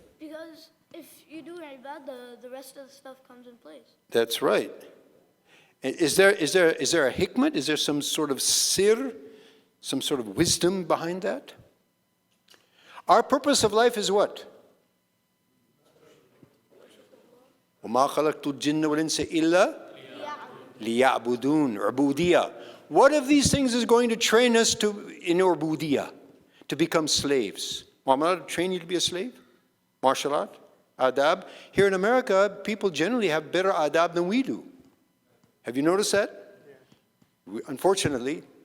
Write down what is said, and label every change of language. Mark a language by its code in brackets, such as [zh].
[en] Because if you do ibadah, the rest of the stuff comes in place. That's right. Is there a hikmat? Is there some sort of sir, some sort of wisdom behind that? Our purpose of life is what? [ar] وَمَا خَلَقْتُ الْجِنَّ وَالْإِنسَ إِلَّا لِيَعْبُدُونَ Uboodiyah. [en] What of these things is going to train us in Uboodiyah, to become slaves? Well, I'm not train you to be a slave? Martial art? Adab? Here in America, people generally have better adab than we do. Have you noticed that? Unfortunately.